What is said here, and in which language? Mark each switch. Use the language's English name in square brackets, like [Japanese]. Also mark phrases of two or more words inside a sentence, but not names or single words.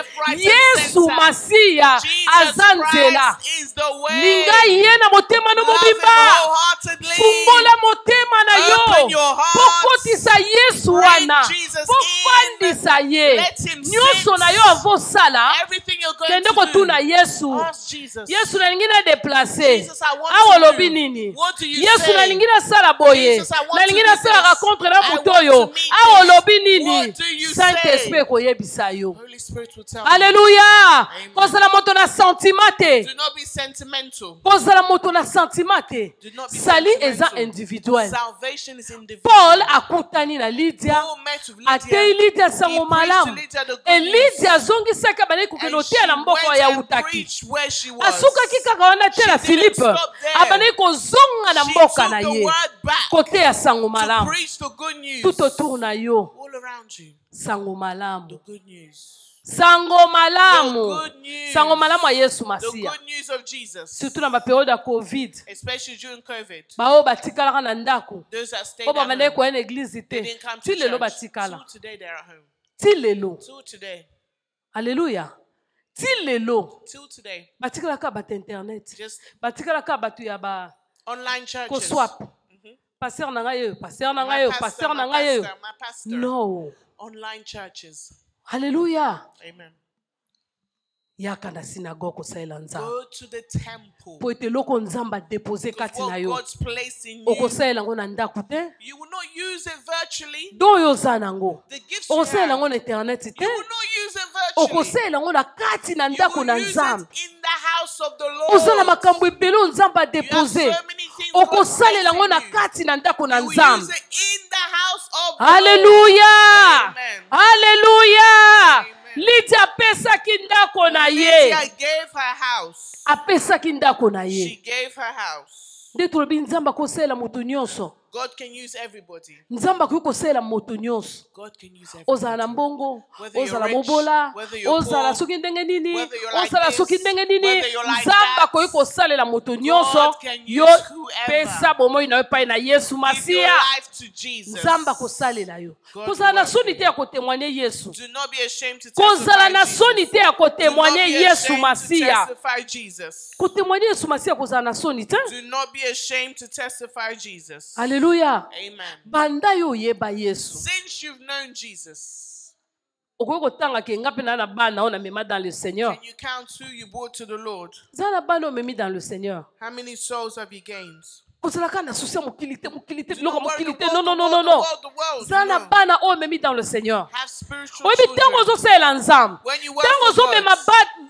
[Lingala] Yesu Masiya aza nzela. Linga ye na motema no mobimba. Fungola motema na yo. Pokotisa Yesu wana. Pofandisa ye. Nyonso na yo avosala. [English] Everything you're going [Lingala] Kende [English] to [Lingala] kotuna [English] do, [Lingala] Yesu. [English] ask Jesus. [Lingala] Yesu nalingi na déplacer. [English] Jesus, I want [Lingala] Awo [English] to [Lingala] lobi [English] do. [Lingala] nini? [English] What do you [Lingala] Yesu [English] say? [Lingala] nalingi na sala boye. [English] Jesus, I want [Lingala] Nalingi [English] to [Lingala] na [English] do [Lingala] sala [English] this. [Lingala] rencontre na [English] I [Lingala] muto [English] want [Lingala] oyo. [English] to meet [Lingala] Awo [English] this. [Lingala] lobi nini? [English] What do you [Lingala] Saint-Esprit [English] say? [Lingala] koyebisa yo. [English] Holy Spirit will tell me. [Lingala] Alléluia. [English] Amen. [Lingala] Kozala moto na sentiment te. [English] Do not be sentimental. [Lingala] Kozala moto na sentiment te. [English] Do not be [Lingala] Sali eza [English] sentimental. [Lingala] individuel. [English] Salvation is individual. [Lingala] Paul akutani na Lydia. [English] Paul met with Lydia. [Lingala] Atei Lydia sango [English] He preached to [Lingala] malamu. [English] Lydia the good [Lingala] E [English] news. [Lingala] Lydia azongisaki abandaki [English] And [Lingala] kokende [English] she [Lingala] oteya na mboka [English] went [Lingala] ya [English] and [Lingala] utaki. [English] preached where she was. [Lingala] Asukaki kaka wana te na [English] She didn't [Lingala] Philippe. [English] stop there. [Lingala] Abandaki kozonga na [English] She [Lingala] mboka [English] took [Lingala] na [English] the [Lingala] ye. [English] word back [Lingala] Koteya sango [English] to [Lingala] malamu. [English] preach the good news. [French] Tout autour [Lingala] na yo. [English] All around you. [Lingala] Sango [English] The [Lingala] malamu. [English] good news. [Lingala] Sango [English] The [Lingala] malamu. [English] good news. [Lingala] Sango malamu ya Yesu [English] The [Lingala] Masiya. [English] good news of Jesus. [Lingala] Surtout na baperiode ya Covid. [English] Especially during COVID. [Lingala] Bao batikalaka na ndako. [English] Those that stayed [Lingala] Po [English] at [Lingala] babandaki [English] home. [Lingala] koya na église [English] They [Lingala] te. [English] didn't come to [Lingala] Ti lelo [English] church. [Lingala] batikala. [English] Till today they're at home. [Lingala] Ti lelo. [English] Till today. [Lingala] Alléluia. Ti lelo. [English] Till today. [Lingala] Batikalaka bato internet. [English] Just [Lingala] Batikalaka bato ya ba [English] online churches. [Lingala] koswap. Pasteur na ngai oyo, pasteur na ngai oyo, pasteur na ngai oyo. [English] my pastor. No. Online churches. [Lingala] Alléluia. [English] Amen. [Lingala] Yaka na synagogue kosalela nzambe. [English] Go to the temple. [Lingala] Po ete eloko nzambe adepose kati na [English] What [Lingala] yo. [English] God's placed in you, [Lingala] Okosalela yango na ndako te. [English] you will not use it virtually. [Lingala] Do oyo oza nango. [English] The gifts you [Lingala] Okosalela [English] have, [Lingala] yango na internet te. [English] you will not use it virtually. [Lingala] Okosalela yango na kati na [English] You [Lingala] ndako na [English] will use [Lingala] nzambe. [English] it in the house of the [Lingala] Oza na [English] Lord. [Lingala] makambo ebele oyo nzambe [English] You have [Lingala] adepose. [English] so many things God [Lingala] Okosalela yango na [English] placed in you. [Lingala] kati na ndako na [English] You will use [Lingala] nzambe. [English] it in the house of the Lord. [Lingala] Alléluia. [English] Amen. [Lingala] Alléluia. [English] Amen. [Lingala] Lydia apesaki ndako na ye. [English] Lydia gave her house. [Lingala] Apesaki ndako na [English] She [Lingala] ye. [English] gave her house. [Lingala] Nde tolobi nzambe akosalela moto nyonso. [English] God can use everybody. [Lingala] Nzambe akoki kosalela moto nyonso. [English] God can use everybody. [Lingala] Ozala na mbongo, [English] Whether you're [Lingala] ozala [English] rich, [Lingala] mobola, [English] whether you're [Lingala] ozala [English] poor, [Lingala] soki ndenge nini, [English] whether you're like [Lingala] ozala [English] this, [Lingala] soki ndenge nini, [English] whether you're like [Lingala] nzambe [English] that, [Lingala] akoki kosalela moto nyonso. [English] God can use [Lingala] Yo [English] whoever. [Lingala] pesa bomoi na yo epai na Yesu [English] Give your [Lingala] Masiya. [English] life to Jesus. [Lingala] Nzambe akosalela yo. [English] God [Lingala] Kozala na [English] will [Lingala] soni [English] work [Lingala] te ya kotémoigner Yesu. [English] Do not be ashamed to [Lingala] Kozala [English] testify [Lingala] na [English] Jesus. [Lingala] soni te ya [English] Do not [Lingala] kotémoigner [English] be [Lingala] Yesu [English] ashamed to [Lingala] Masiya. [English] testify Jesus. [Lingala] Kotémoigner Yesu Masiya kozala na soni te. [English] Do not be ashamed to testify Jesus. [Lingala] Alléluia. [English] Amen. [Lingala] Banda yo oyeba Yesu. [English] Since you've known Jesus, [Lingala] Okoki kotanga ke nga mpe na bana oyo namema [French] dans le Seigneur. [English] can you count who you brought to the Lord? [Lingala] Za na bana oyo omemi [French] dans le Seigneur. [English] How many souls have you gained? [Lingala] Kozalaka na susi ya mokili te, mokili te, [English] Do [Lingala] biloko [English] not worry, [Lingala] mokili [English] the [Lingala] te. [English] world, [French] Non, non, [English] the [French] non, non, [English] world, [French] non. [English] the world, [Lingala] Za na [English] no. [Lingala] bana oyo omemi [French] dans le Seigneur. [English] Have spiritual [Lingala] Oyebi ntango [English] children. [Lingala] ozosalela nzambe. [English] When you work [Lingala] Ntango [English] for [Lingala] ozomema [English] God,